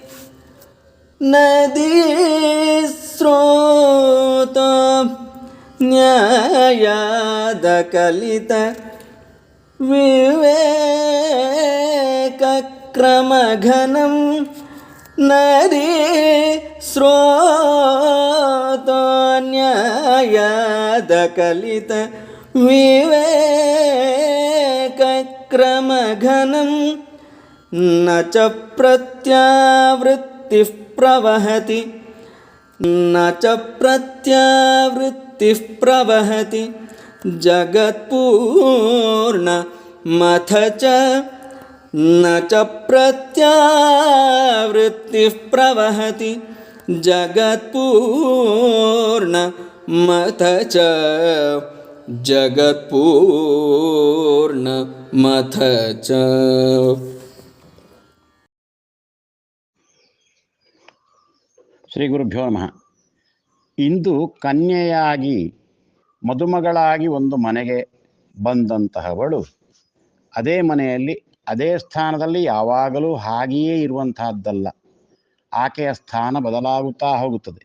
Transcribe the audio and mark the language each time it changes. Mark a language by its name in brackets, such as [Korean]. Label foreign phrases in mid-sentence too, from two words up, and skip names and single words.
[Sanskrit] ನದಿ ಸ್ರೋತ ನ್ಯಾಯಾದ ಕಲಿತ ವಿವೇಕ ಕ್ರಮಘನಂ. ನದಿ ಸ್ರೋತ ನ್ಯಾಯಾದ ಕಲಿತ ವಿವೇಕ ಕ್ರಮಘನಂ. ನ ಚ ಪ್ರತ್ಯಾವೃತ್ತಿಃ ಪ್ರವಹತಿ ನ ಚ ಪ್ರತ್ಯಾವೃತ್ತಿಃ ಪ್ರವಹತಿ ಜಗತ್ಪೂರ್ಣಮಥ ಚ. ನ ಚ ಪ್ರತ್ಯಾವೃತ್ತಿಃ ಪ್ರವಹತಿ ಜಗತ್ಪೂರ್ಣಮಥ ಚ. ಜಗತ್ಪೂರ್ಣಮಥ ಚ. ಶ್ರೀ ಗುರುಭ್ಯೋ ನಮಃ. [Kannada] ಇಂದು ಕನ್ಯೆಯಾಗಿ ಮದುಮಗಳಾಗಿ ಒಂದು ಮನೆಗೆ ಬಂದಂತಹವಳು ಅದೇ ಮನೆಯಲ್ಲಿ ಅದೇ ಸ್ಥಾನದಲ್ಲಿ ಯಾವಾಗಲೂ ಹಾಗೆಯೇ ಇರುವಂತಹದ್ದಲ್ಲ. ಆಕೆಯ ಸ್ಥಾನ ಬದಲಾಗುತ್ತಾ ಹೋಗುತ್ತದೆ.